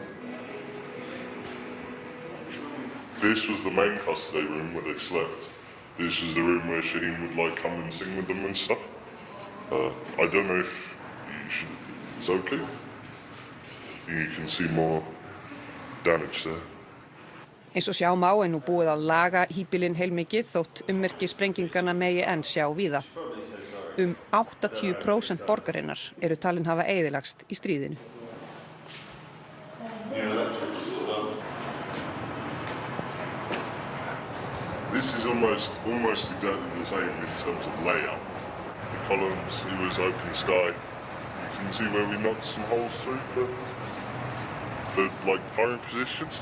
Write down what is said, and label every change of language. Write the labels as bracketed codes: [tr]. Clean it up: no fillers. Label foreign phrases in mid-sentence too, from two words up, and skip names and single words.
[en] This was the main custody room where they slept. This was the room where Shaheen would come and sing with them and stuff. I don't know if it's okay. You can see more damage there. [is] Eins og sjá má nú búið að laga híbýlin heilmikið þótt ummerki sprenginganna megi enn sjá víða. 80% borgarinnar eru talin hafa eyðilagst í stríðinu. [en] This is almost exactly the same in terms of layout. The columns, it was open sky. You can see where we knocked some holes through for firing positions.